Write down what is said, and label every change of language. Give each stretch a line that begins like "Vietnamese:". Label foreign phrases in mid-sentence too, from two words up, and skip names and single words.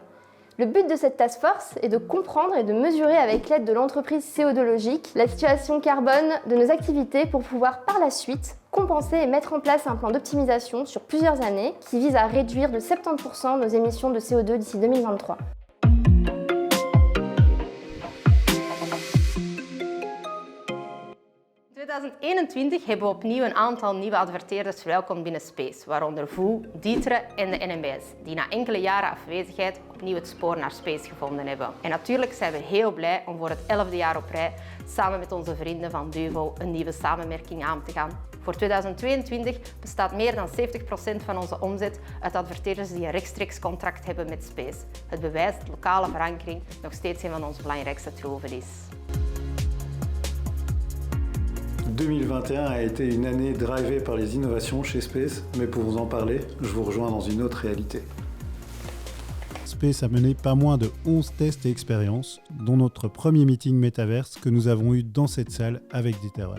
French: Le but de cette
English: task force
French: est de comprendre et de mesurer avec l'aide de l'entreprise CO2 Logic la situation carbone de nos activités pour pouvoir par la suite compenser et mettre en place un plan d'optimisation sur plusieurs années qui vise à réduire de 70% nos émissions de CO2 d'ici 2023.
Dutch: In 2021 hebben we opnieuw een aantal nieuwe adverteerders verwelkomd binnen Space, waaronder VOO, Dietre en de NMBS, die na enkele jaren afwezigheid opnieuw het spoor naar Space gevonden hebben. En natuurlijk zijn we heel blij om voor het 11e jaar op rij samen met onze vrienden van Duvo een nieuwe samenwerking aan te gaan. Voor 2022 bestaat meer dan 70% van onze omzet uit adverteerders die een rechtstreeks contract hebben met Space. Het bewijst dat lokale verankering nog steeds een van onze belangrijkste troeven is.
French: 2021 a été une année drivée par les innovations chez Space, mais pour vous en parler, je vous rejoins dans une autre réalité. Space a mené pas moins de 11 tests et expériences, dont notre premier meeting métaverse que nous avons eu dans cette salle avec Dieter.